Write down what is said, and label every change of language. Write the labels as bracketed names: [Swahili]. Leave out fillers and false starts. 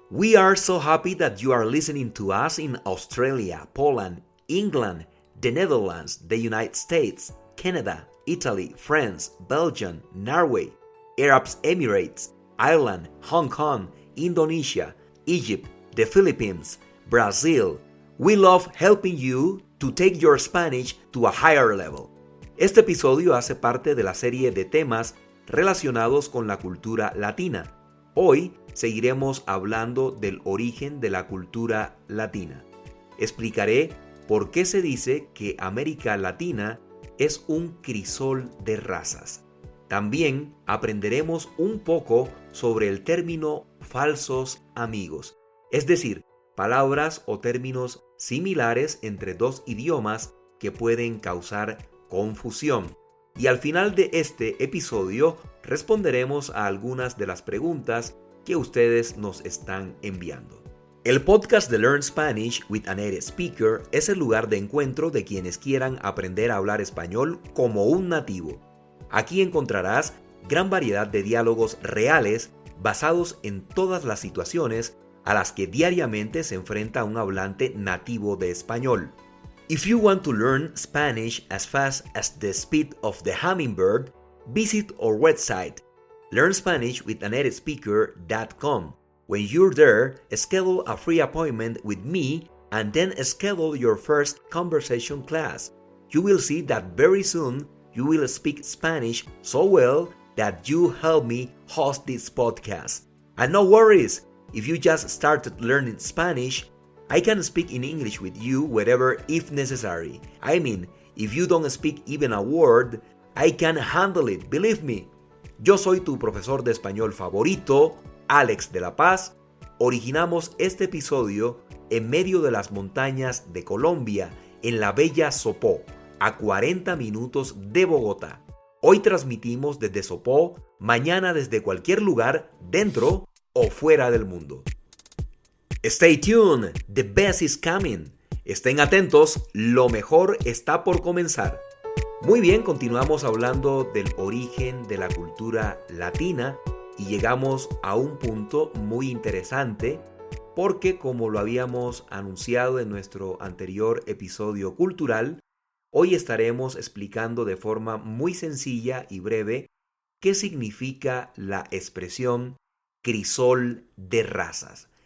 [English] We are so happy that you are listening to us in Australia, Poland, England, the Netherlands, the United States, Canada, Italy, France, Belgium, Norway, Arab Emirates, Ireland, Hong Kong, Indonesia, Egypt, the Philippines, Brazil. We love helping you to take your Spanish to a higher level. [Spanish] Este episodio hace parte de la serie de temas relacionados con la cultura latina. Hoy seguiremos hablando del origen de la cultura latina. Explicaré por qué se dice que América Latina es un crisol de razas. También aprenderemos un poco sobre el término falsos amigos, es decir, palabras o términos similares entre dos idiomas que pueden causar confusión. Y al final de este episodio responderemos a algunas de las preguntas que ustedes nos están enviando. El podcast de Learn Spanish with a Native Speaker es el lugar de encuentro de quienes quieran aprender a hablar español como un nativo. Aquí encontrarás gran variedad de diálogos reales basados en todas las situaciones a las que diariamente se enfrenta un hablante nativo de español. [English] If you want to learn Spanish as fast as the speed of the hummingbird, visit our website, learnspanishwithanatespeaker.com. When you're there, schedule a free appointment with me and then schedule your first conversation class. You will see that very soon you will speak Spanish so well that you help me host this podcast. And no worries, if you just started learning Spanish, I can speak in English with you wherever if necessary. I mean, if you don't speak even a word, I can handle it, believe me. [Spanish] Yo soy tu profesor de español favorito, Alex de la Paz. Originamos este episodio en medio de las montañas de Colombia, en la bella Sopó, a 40 minutos de Bogotá. Hoy transmitimos desde Sopó, mañana desde cualquier lugar, dentro o fuera del mundo. [English] Stay tuned, the best is coming. [Spanish] Estén atentos, lo mejor está por comenzar. Muy bien, continuamos hablando del origen de la cultura latina y llegamos a un punto muy interesante porque, como lo habíamos anunciado en nuestro anterior episodio cultural, hoy estaremos explicando de forma muy sencilla y breve qué significa la expresión crisol de razas.